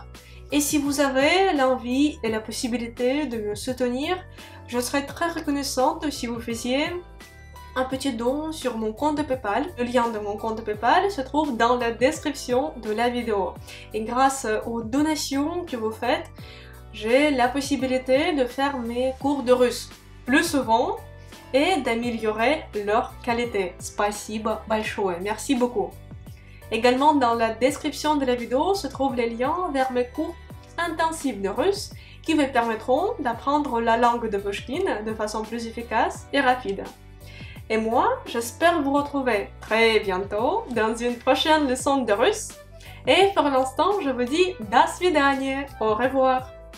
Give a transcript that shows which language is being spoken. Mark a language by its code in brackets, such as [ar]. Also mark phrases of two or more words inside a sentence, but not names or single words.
[fr] Et si vous avez l'envie et la possibilité de me soutenir, je serais très reconnaissante si vous faisiez un petit don sur mon compte de PayPal. Le lien de mon compte de PayPal se trouve dans la description de la vidéo. Et grâce aux donations que vous faites, j'ai la possibilité de faire mes cours de russe plus souvent et d'améliorer leur qualité. [ru] Спасибо большое. [fr] Merci beaucoup. Également dans la description de la vidéo se trouvent les liens vers mes cours intensives de russe qui vous permettront d'apprendre la langue de Pushkin de façon plus efficace et rapide. Et moi, j'espère vous retrouver très bientôt dans une prochaine leçon de russe. Et pour l'instant, je vous dis [ru] до свидания, [fr] au revoir.